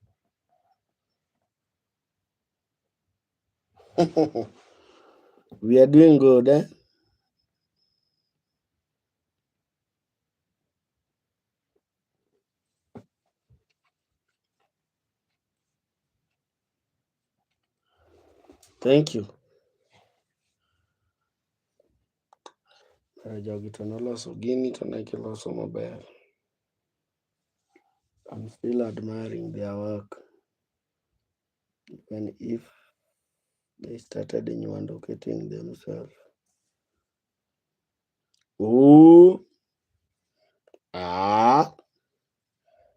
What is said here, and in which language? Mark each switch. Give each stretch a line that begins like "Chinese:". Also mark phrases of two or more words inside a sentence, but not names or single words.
English: We are doing good, eh? Thank you.
Luo (Kenya and Tanzania): Jogi to noloso gini to ne giloso maber.
English: I'm still admiring their work. Even if they started getting themselves. Ooh. Ah.